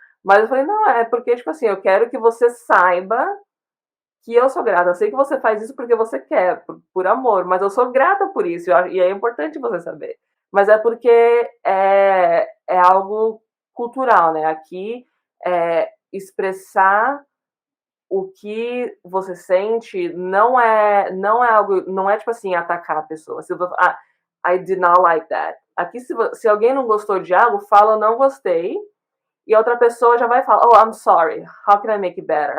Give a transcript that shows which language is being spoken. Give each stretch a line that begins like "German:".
Portuguese: Mas eu falei, não, é porque, tipo assim, eu quero que você saiba que eu sou grata. Eu sei que você faz isso porque você quer, por amor, mas eu sou grata por isso, e é importante você saber. Mas é porque é algo cultural, né? Aqui, expressar o que você sente não é algo, não é tipo assim, atacar a pessoa. Se você,
English: I did not like that.
Portuguese: Aqui, se alguém não gostou de algo, fala não gostei, e a outra pessoa já vai falar,
English: oh, I'm sorry, how can I make it better?